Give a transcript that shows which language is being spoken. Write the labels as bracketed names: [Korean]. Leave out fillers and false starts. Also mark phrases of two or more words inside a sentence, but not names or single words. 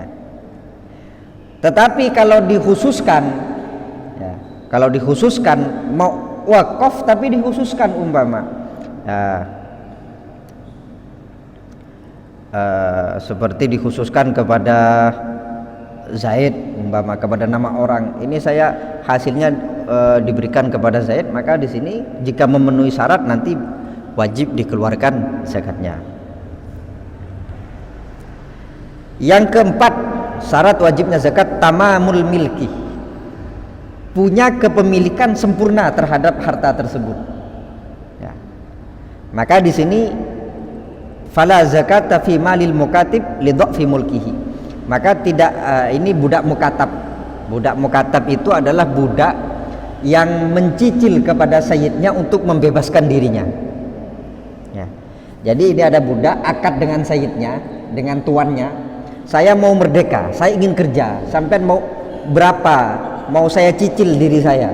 [Indonesian] Tetapi kalau dikhususkan, ya, kalau dikhususkan mau wakaf tapi dikhususkan umpama, seperti dikhususkan kepada Zaid umpama, kepada nama orang, ini saya hasilnya diberikan kepada Zaid, maka di sini jika memenuhi syarat nanti wajib dikeluarkan zakatnya. Yang keempat, syarat wajibnya zakat [Arabic] تمام الملك, [Indonesian] punya kepemilikan sempurna terhadap harta tersebut. Ya. Maka di sini [Arabic] فلا زكاة في مال المكاتب لضعف ملكه. [Indonesian] Maka tidak ini budak mukatab. Budak mukatab itu adalah budak yang mencicil kepada sayyidnya untuk membebaskan dirinya. Ya. Jadi ini ada budak akad dengan sayyidnya, dengan tuannya. Saya mau merdeka, saya ingin kerja, sampai mau berapa, mau saya cicil diri saya.